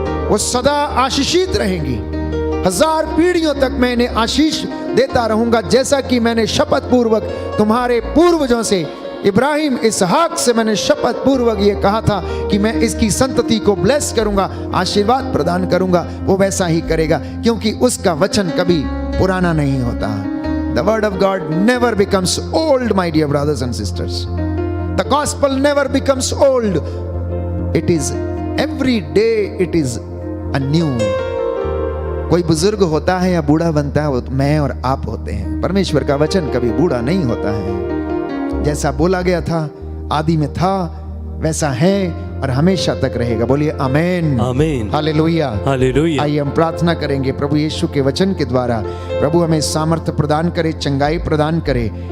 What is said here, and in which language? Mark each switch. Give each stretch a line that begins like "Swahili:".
Hindi: वो सदा आशीषित रहेंगी। 1000 पीढ़ियों तक मैं इन्हें आशीष देता रहूंगा, जैसा कि मैंने शपथ पूर्वक तुम्हारे पूर्वजों से, इब्राहिम, इसहाक से मैंने शपथ पूर्वक ये कहा था कि मैं इसकी संतति को ब्लेस करूंगा, आशीर्वाद प्रदान करूंगा। वो वैसा ही करेगा, क्योंकि उसका वचन कभी पुराना नहीं होता।
English: The word of God never becomes old, my dear brothers and sisters. The gospel never becomes old. It is every day, it is anew.
Hindi: कोई बुजुर्ग होता है या बूढ़ा बनता है, वो मैं और आप होते हैं। परमेश्वर का वचन कभी बूढ़ा नहीं होता है। जैसा बोला गया था, आदि में था, वैसा है और हमेशा तक रहेगा। बोलिए आमेन, आमेन, हालेलुया, हालेलुया। आइए हम प्रार्थना करेंगे प्रभु यीशु के वचन के द्वारा। प्रभु हमें सामर्थ्य प्रदान करे, चंगाई प्रदान करे।